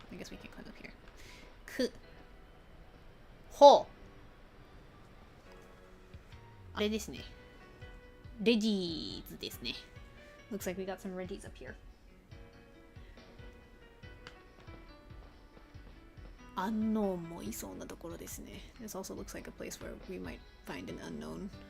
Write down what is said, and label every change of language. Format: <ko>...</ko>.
<en>I guess we can't climb up here.</en> <ja>ほう。あれですね。レジーズですね。</ja> <en>Looks like we got some Reggies up here.</en> <ja>アンノーンもいそうなところですね。</ja> <en>This also looks like a place where we might find an unknown.</en>